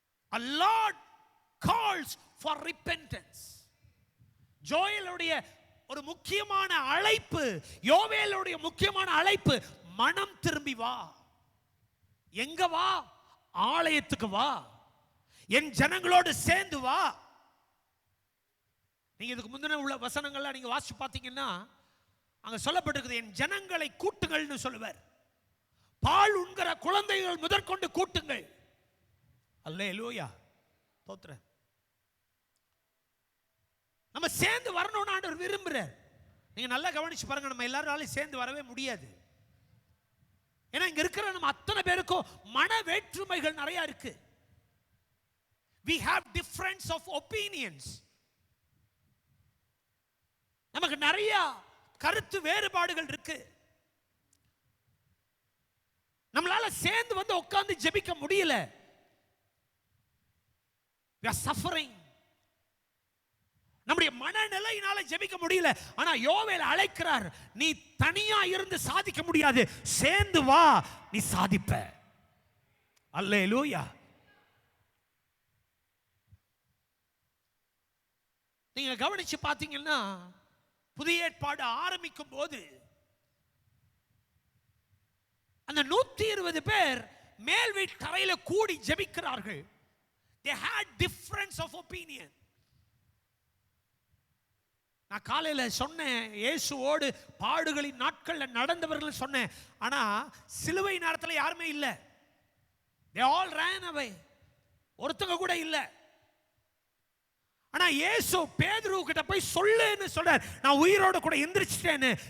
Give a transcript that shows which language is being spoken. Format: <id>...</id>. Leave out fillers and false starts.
<en>A Lord calls for repentance.</en> <ta>ஜோயலுடைய ஒரு முக்கியமான அழைப்பு, யோவேலுடைய முக்கியமான அழைப்பு, மனம் திரும்பி வா. எங்க வா? ஆலயத்துக்கு வா, என் ஜனங்களோடு சேர்ந்து வா. நீங்க இதுக்கு முந்தின உள்ள வசனங்கள்லாம் நீங்க வாசிச்சு பார்த்தீங்கன்னா அங்க சொல்லப்பட்டிருக்குது, என் ஜனங்களை கூட்டுங்கள்னு சொல்லுவார். பால் உண்கிற குழந்தைகள் முதற்கொண்டு கூட்டுங்கள். அல்லேலூயா, தோத்திர. நம்ம சேர்ந்து வரணும்னு ஆண்டவர் விரும்புறார். நீங்க நல்லா கவனிச்சு பாருங்க, நம்ம எல்லாராலையும் சேர்ந்து வரவே முடியாது. ஏன்னா இங்க இருக்கிற நம்ம அத்தனை பேருக்கும் மன வேற்றுமைகள் நிறைய இருக்கு.</ta> <en>We have difference of opinions.</en> <ta>நமக்கு நிறைய கருத்து வேறுபாடுகள் இருக்கு. நம்மளால சேர்ந்து வந்து உட்கார்ந்து ஜெபிக்க முடியல.</ta> <en>We are suffering.</en> <ta>நம்முடைய மனநிலையினால ஜெபிக்க முடியல. ஆனா யோவேல் அழைக்கிறார், நீ தனியா இருந்து சாதிக்க முடியாது, சேர்ந்து வா, நீ சாதிப்ப. அல்லேலூயா. நீங்க கவனிச்சு பாத்தீங்கன்னா புதிய ஏற்பாடு ஆரம்பிக்கும் போது அந்த 120 பேர் மேல் வீட்டு தரையில கூடி ஜெபிக்கிறார்கள்.</ta> <en>They had difference of opinion.</en> <ta>நான் காலையில சொன்னேன், இயேசுவோடு பாடுகளின் நாட்கள்ல நடந்தவர்கள் சொன்னேன். ஆனா சிலுவை நேரத்தில் யாருமே இல்லை.</ta> <en>They all ran away.</en> <ta>ஒருத்தங்க கூட இல்லை. ஆனா இயேசு பேதுரு கிட்ட போய் சொல்லுன்னு சொல்றார், நான் உயிரோட கூட எந்திரிச்சிட்டேன்னு.</ta>